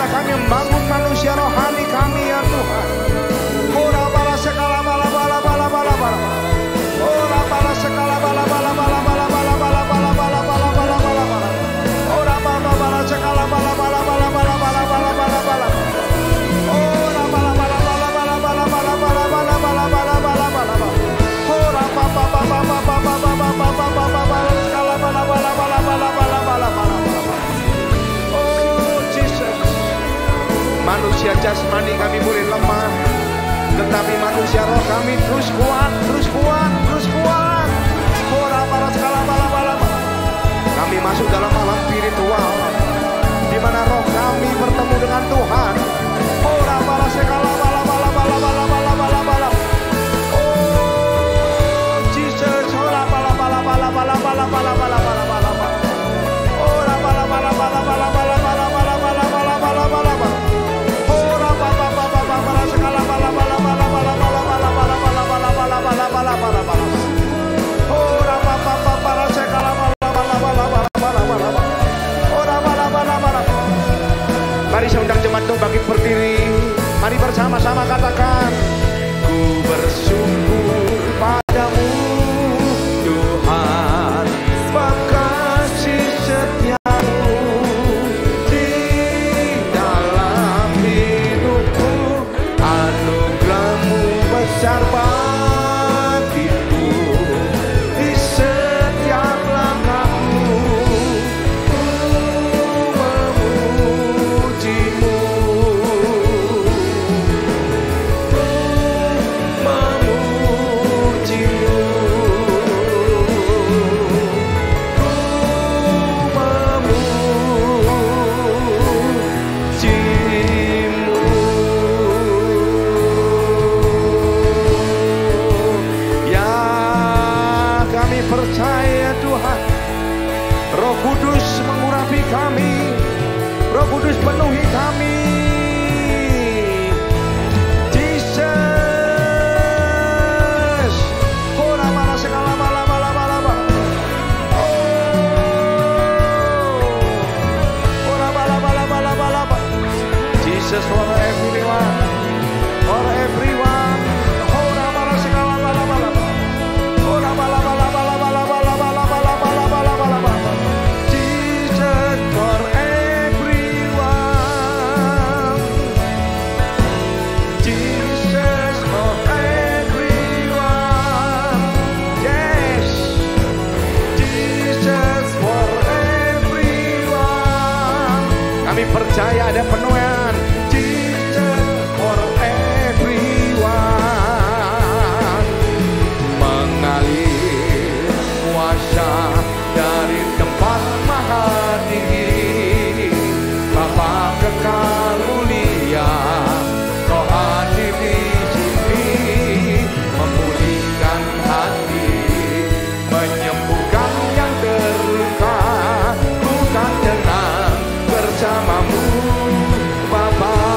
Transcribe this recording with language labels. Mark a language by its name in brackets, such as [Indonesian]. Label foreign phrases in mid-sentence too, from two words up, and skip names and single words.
[Indonesian] kami membangun manusia rohani kami ya Tuhan. Ora bala sekala bala bala bala bala bala. Ora bala sekala bala bala bala bala bala bala bala bala bala bala bala bala. Ora bala bala sekala bala bala bala bala bala bala bala bala. Ora bala bala bala bala bala bala bala bala bala bala bala bala. Ora papa papa papa papa papa papa bala sekala bala bala bala bala bala bala bala. [English] Oh Jesus. [Indonesian] Manusia jasmani kami boleh lemah, tetapi manusia roh kami terus kuat, terus kuat, terus kuat. Ora para skala bala bala. Kami masuk dalam alam spiritual, di mana roh kami bertemu dengan Tuhan. Ora para skala bala bala bala bala bala bala bala. [English] Oh Jesus, ora bala bala bala bala bala bala bala bala bala. Ora bala bala bala bala bala bala bala bala bala bala bala bala. Ora baba baba bala skala bala bala bala bala bala bala bala bala bala bala bala bala bala. Ora baba baba skala bala bala bala bala bala bala. Ora bala bala bala. Mari saya undang jemaat untuk bangkit berdiri. Mari bersama-sama katakan, ku bersyukur padamu Tuhan, sebab kasih setiamu di dalam hidupku, anugerahmu besar bagiku di setiap langkahku. Ku memujimu, ku memujimu, ku memujimu. Ya, kami percaya Tuhan, Roh Kudus mengurapi kami, Roh Kudus penuhi kami. Jesus, ora bala segala bala bala bala bala. Oh, ora bala bala bala bala bala. Jesus for everyone, for everyone. Ora bala segala bala bala bala. Ora bala bala bala bala bala bala bala bala bala bala bala. Jesus for everyone. Jesus for everyone. Yes. Jesus for everyone. [Indonesian] Kami percaya ada penuhan. [English] Jesus for everyone. [Indonesian] Mengalir kuasa dari tempat maha tinggi, Bapa kekal mulia, Kau hadir di sini, memulihkan hati, menyembuhkan yang terluka, bukan tenang bersamamu Bapa.